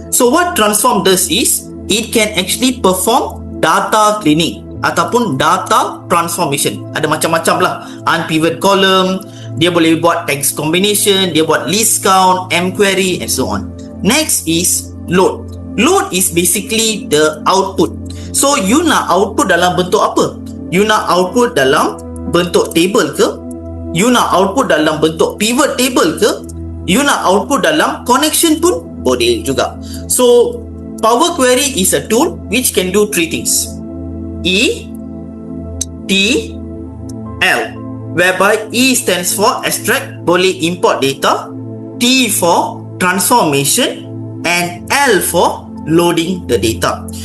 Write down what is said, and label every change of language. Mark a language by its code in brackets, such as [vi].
[en] So what transform does is, it can actually perform data cleaning ataupun data transformation. [ms] Ada macam-macam lah. Unpivot column, dia boleh buat text combination, dia buat list count, mQuery and so on. [en] Next is load. Load is basically the output. [ms] So you nak output dalam bentuk apa? You nak output dalam bentuk table ke? You nak output dalam bentuk pivot table ke? You nak output dalam connection pun boleh juga. [en] So Power Query is a tool which can do 3 things. E, T, L, whereby E stands for extract, [ms] boleh import data, [en] T for transformation, and L for loading the data.